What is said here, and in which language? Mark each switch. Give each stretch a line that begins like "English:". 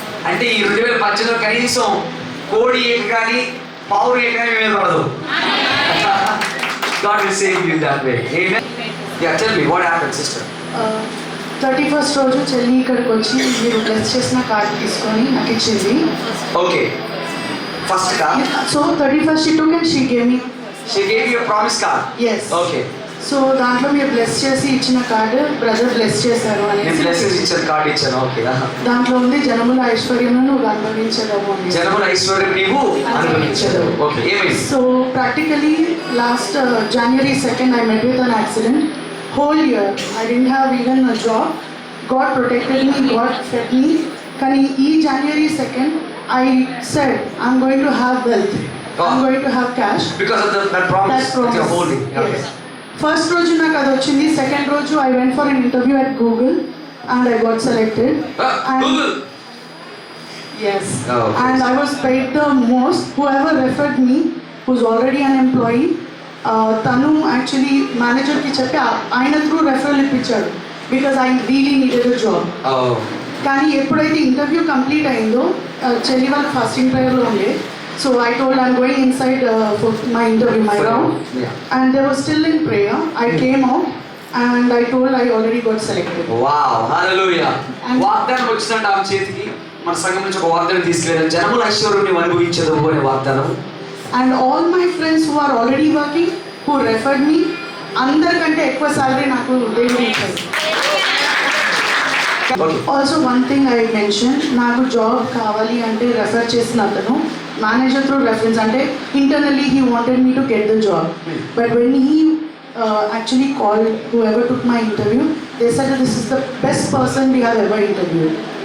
Telugu: అంటే ఈ 2018లో కనీసం కోడి ఏక కానీ పావురు ఏక కానీ మీద పడదు.
English: God will save you that way. Amen. Yeah, tell me what happened, sister.
Telugu: 31st రోజు చెల్లి ఇక్కడికి వచ్చి మీరు బ్లెస్ చేసిన కార్డు తీసుకొని నాకు ఇచ్చింది.
English: Okay. First card.
Telugu: So
English: 31st she took and she gave me. She gave you a promise card. Yes. Okay.
Telugu: So దాంట్లో మీరు బ్లెస్ చేసి ఇచ్చిన కార్డు బ్రదర్ బ్లెస్ చేశారు నేను అనేసి బ్లెస్సింగ్స్ ఇచ్చాను, కార్డ్ ఇచ్చాను. ఓకే. దాంట్లో ఉంది జనముల ఐశ్వర్యం నువ్వు అనుభవించదము అని. జనముల ఐశ్వర్యం నీవు అనుభవించదు. ఓకే, ఏమైంది? So practically last
English: January 2nd I met with an accident. Whole year I didn't have even a job. God protected me, God fed me.
Telugu: కానీ ఈ
English: January 2nd I said I'm going to have wealth. I'm going to have cash. Because of that promise that you're holding. Okay.
Telugu: Yes. First రోజు నాకు అది వచ్చింది. Second రోజు
English: I went for an interview at Google and I got selected. And Google. Yes. Oh, okay. And I was paid the most. Whoever referred me, who's already an employee,
Telugu: తను actually మేనేజర్కి చెప్పి ఆయన through referral ఇప్పించాడు
English: Because I really needed a job.
Telugu: కానీ ఎప్పుడైతే interview complete అయిందో చెల్లి వాళ్ళ ఫాస్టింగ్ ప్రేయర్లో ఉండే. So
English: I told I'm going inside for my interview, my round. Yeah. And they were still in prayer. I came out and I told I already got selected. Wow, hallelujah. And
Telugu: వాగ్దానం వచ్చిందంటే ఆమె చేతికి మన సంఘం నుంచి ఒక వాగ్దానం తీసుకెళ్ళారు. జనముల ఐశ్వర్యం నీవు అనుభవించదు అనే వాగ్దానం.
English: And all my friends who are already working, who referred me,
Telugu: అందరికంటే ఎక్కువ సాలరీ నాకు దేవుడు ఇచ్చారు.
English: also one thing I mention,
Telugu: నాకు జాబ్ కావాలి అంటే రెఫర్ చేసిన అతను మేనేజర్ త్రూ రెఫరెన్స్ అంటే
English: Internally he wanted me to get the job. But when he actually called whoever took my interview, they said that this is the best person we have ever interviewed.